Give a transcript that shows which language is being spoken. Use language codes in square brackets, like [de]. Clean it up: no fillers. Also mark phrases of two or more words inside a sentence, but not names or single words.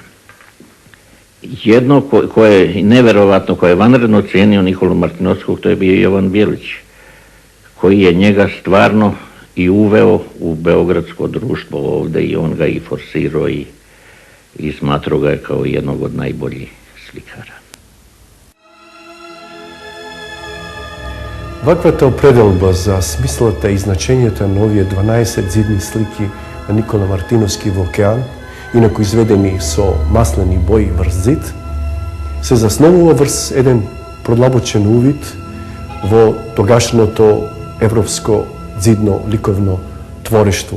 [sr] Jedno koje je neverovatno, koje je vanredno cijenio Nikolu Martinovskog, to je bio Jovan Bjelić, koji je njega stvarno i uveo u beogradsko društvo ovdje i on ga i forsirao i smatrao ga je kao jednog od najboljih slikara. [mk] Ваквата определба за смислата и значењето на овие 12 зидни слики на Никола Мартиновски во океан, инаку изведени со маслени бои врз зид, се засновува врз еден продлабочен увид во тогашното европско дзидно ликовно творештво.